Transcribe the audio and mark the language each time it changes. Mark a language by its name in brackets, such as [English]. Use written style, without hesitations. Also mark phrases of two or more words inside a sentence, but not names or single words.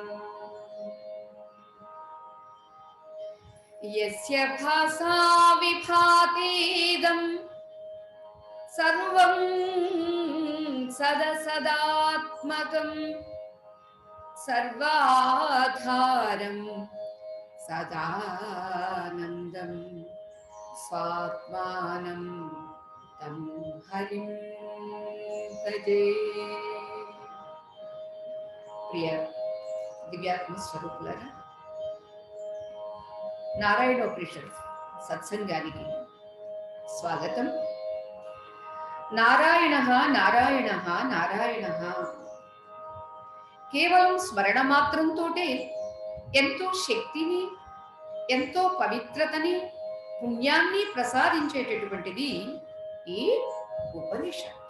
[Sanskrit] यस्य भासा विभातीदं सर्वं सदसदात्मकं सर्वाधारं सदानन्दं स्वात्मानं तं हरिं भजे। [Telugu] ప్రియ దివ్యాత్మ స్వరూపులారా, నారాయణోపనిషత్ సత్సంగానికి స్వాగతం. నారాయణ నారాయణ నారాయణ. కేవలం స్మరణ మాత్రంతో ఎంతో శక్తిని, ఎంతో పవిత్రతని, పుణ్యాన్ని ప్రసాదించేటటువంటిది ఈ ఉపనిషత్తు.